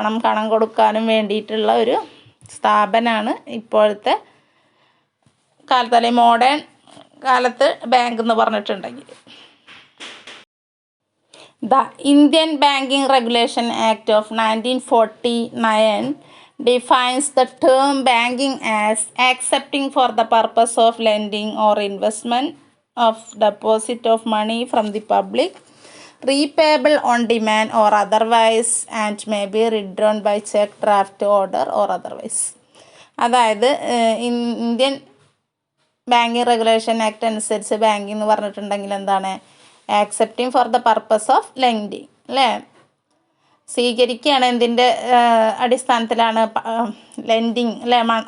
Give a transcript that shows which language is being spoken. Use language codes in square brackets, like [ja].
[ml] കടം കൊടുക്കാനും വേണ്ടിയിട്ടുള്ള ഒരു സ്ഥാപനമാണ് ഇപ്പോഴത്തെ കാലത്ത് അല്ലെങ്കിൽ മോഡേൺ കാലത്ത് ബാങ്ക് എന്ന് പറഞ്ഞിട്ടുണ്ടെങ്കിൽ. [en] The Indian banking regulation act of 1949 defines the term banking as accepting for the purpose of lending or investment of deposit of money from the public, repayable on demand or otherwise, and may be withdrawn by check, draft, order or otherwise. [ml] അതായത് Indian banking regulation act അനുസരിച്ച് banking എന്ന് പറഞ്ഞിട്ടുണ്ടെങ്കിൽ എന്താണ്? [en] accepting for the purpose of lending [ml] അല്ലേ? സ്വീകരിക്കുകയാണ്. എന്തിൻ്റെ അടിസ്ഥാനത്തിലാണ്? Lending അല്ലേ?